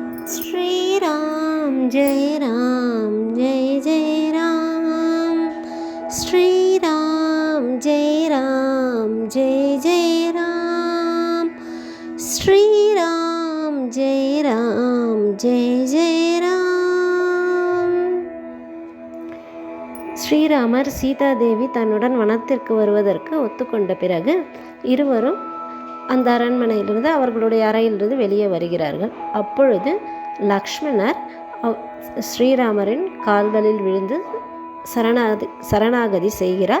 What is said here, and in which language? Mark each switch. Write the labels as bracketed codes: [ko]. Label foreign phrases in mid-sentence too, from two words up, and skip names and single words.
[hi] श्रीराम जय राम जय जय राम। श्रीराम जय राम जय जय राम। श्रीराम जय राम जय जय राम। [ta] ஸ்ரீராமர் சீதாதேவி தன்னுடன் வனத்திற்கு வருவதற்கு ஒத்துக்கொண்ட பிறகு இருவரும் அந்த அரண்மனையிலிருந்து அவர்களுடைய அறையிலிருந்து வெளியே வருகிறார்கள். அப்பொழுது லக்ஷ்மணர் ஸ்ரீராமரின் கால்களில் விழுந்து சரணாகதி செய்கிறார்.